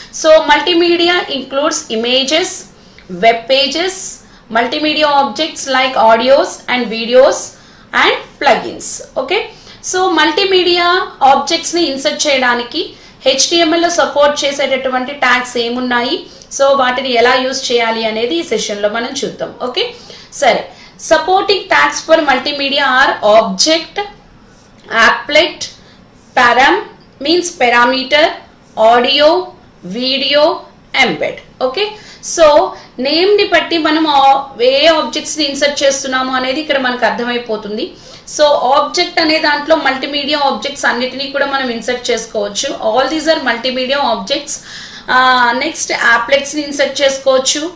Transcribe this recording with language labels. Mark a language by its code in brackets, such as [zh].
[en] So multimedia includes images, web pages, multimedia objects like audios and videos and plugins. [te] Okay, so multimedia ఆబ్జెక్ట్స్ని insert చేయడానికి HTML లో support చేసేటటువంటి tags ఏమున్నాయి, so వాటిని ఎలా use చేయాలి అనేది ఈ సెషన్లో మనం చూద్దాం. ఓకే, సరే. [en] Supporting tags for multimedia are object, applet, param means parameter, audio, video, embed. [te] Okay, so name ని బట్టి మనం ఏ ఆబ్జెక్ట్స్ ని ఇన్సర్ట్ చేస్తున్నాము అనేది ఇక్కడ మనకు అర్థమైపోతుంది. సో ఆబ్జెక్ట్ అనే దాంట్లో మల్టీమీడియా ఆబ్జెక్ట్స్ అన్నిటినీ కూడా మనం ఇన్సర్ట్ చేసుకోవచ్చు. [en] All these are multimedia objects. [te] Next యాప్లెట్స్ ని ఇన్సర్ట్ చేసుకోవచ్చు.